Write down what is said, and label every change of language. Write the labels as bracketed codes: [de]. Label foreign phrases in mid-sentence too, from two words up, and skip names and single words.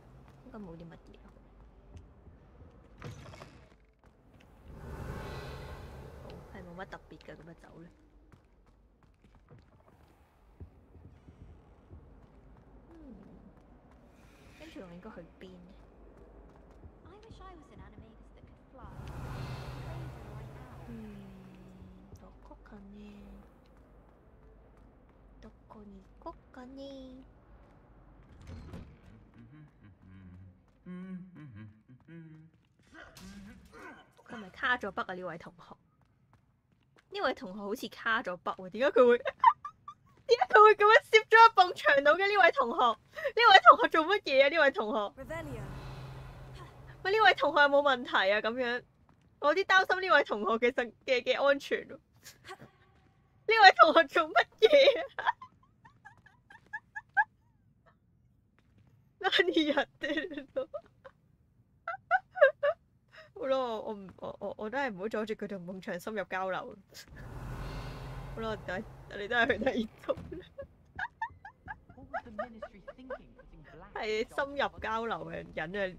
[yue] 應該冇啲乜嘢。好，係冇乜特別嘅，咁就走啦。跟住我應該去邊呢？ [ja] どこかね？どこに行こっかね？ [yue] 佢係咪卡咗筆啊？呢位同學，呢位同學好似卡咗筆喎，點解佢會咁樣攝咗喺埲牆度嘅？呢位同學，呢位同學做乜嘢啊？呢位同學，喂，呢位同學有冇問題啊？咁樣，我有啲擔心呢位同學嘅安全。呢位同學做乜嘢啊？ [ja] 何やってるの？ [yue] 好咯，我都係唔好阻住佢同夢翔深入交流。好啦，我哋都係去第二度。係深入交流嘅人啊！